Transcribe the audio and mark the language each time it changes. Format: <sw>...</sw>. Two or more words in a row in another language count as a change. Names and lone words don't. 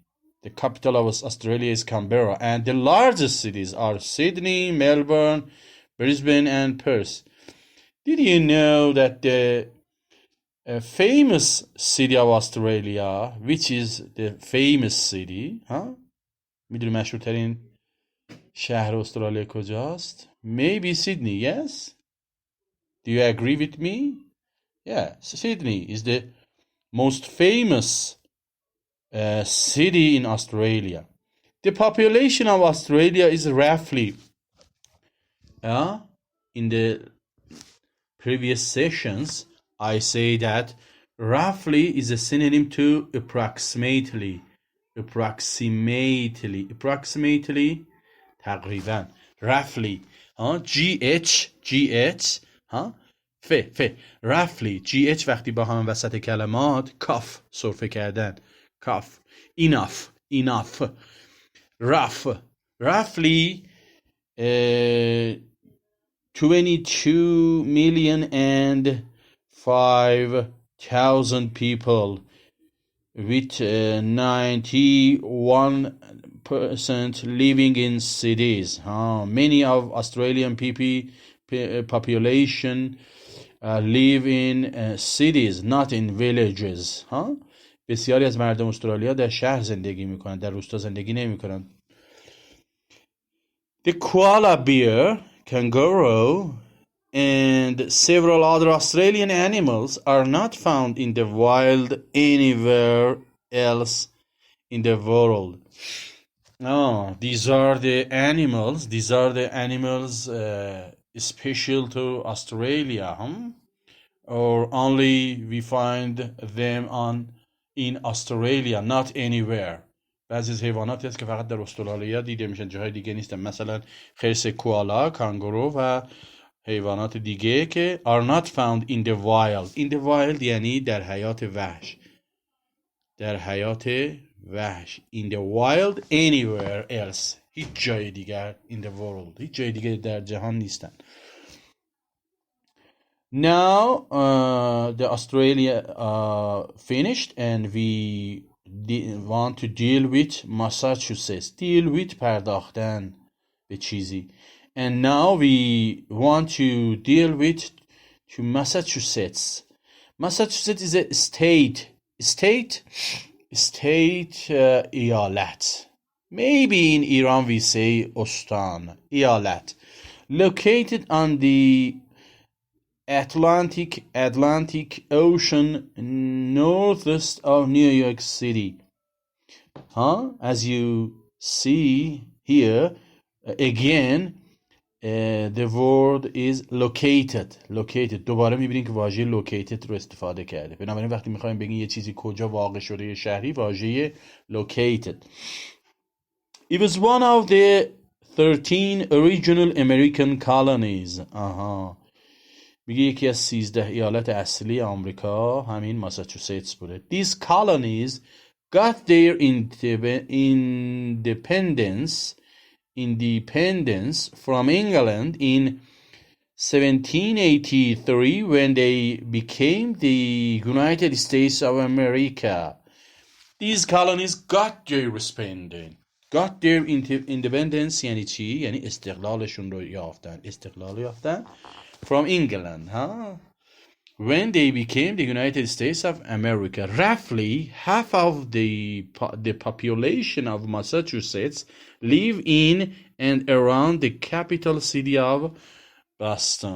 <en>The capital of Australia is Canberra, and the largest cities are Sydney, Melbourne, Brisbane, and Perth. Did you know that the famous city of Australia, which is the famous city,</en> <fa>میدونی مشهورترین شهر استرالیا کجاست؟</fa> <en>Maybe Sydney, yes? Do you agree with me? Yeah, Sydney is the most famous city in Australia. The population of Australia is roughly, in the previous sessions, I say that roughly is a synonym to approximately.</en> <fa>تقریبا.</fa> <en>roughly. GH. roughly.</en> <fa>GH وقتی با هم وسط کلمات کاف سرفه کردن. کاف.</fa> <en>enough. roughly 22,005,000 people with 91% living in cities. Many of Australian population live in cities, not in villages. بسیاری از مردم استرالیا در شهر زندگی میکنند، در روستا زندگی نمیکنند. The koala bear, kangaroo, and several other Australian animals are not found in the wild anywhere else in the world. These are the animals special to Australia, or only we find them in Australia, not anywhere.</en> <fa>بعضی از حیواناتی هست که فقط در استرالیا دیده میشن، جاهای دیگه نیستن. مثلا خرس کوالا، کانگورو و حیوانات دیگه که</fa> <en>are not found in the wild. In the wild</en> <fa>یعنی در حیات وحش.</fa> <en>In the wild anywhere else.</en> <fa>هیچ جای دیگر</fa> <en>in the world.</en> <fa>هیچ جای دیگه در جهان نیستن.</fa> <en>Now the Australia finished and we want to deal with Massachusetts. Deal with</en> <fa>پرداختن به چیزی.</fa> <en>And now we want to deal with Massachusetts. Massachusetts is a state ایالت. Maybe in Iran we say استان. ایالت. Located on the Atlantic Ocean northeast of New York City. As you see here, again, the word is located.</en> <fa>دوباره میبینید که واژه located رو استفاده کرده. بنابراین وقتی میخوایم بگیم یه چیزی کجا واقع شده، یه شهری، واژه located.</fa> <en>It was one of the 13 original American colonies.</en> <fa>میگه یکی از 13 ایالت اصلی آمریکا همین ماساچوستس بوده.</fa> <en>These colonies got their independence from England in 1783 when they became the United States of America. These colonies got their independence</en> <fa>یعنی چی؟ یعنی استقلالشون رو یافتن.</fa> <en>From England, when they became the United States of America. Roughly half of the population of Massachusetts live in and around the capital city of Boston.</en>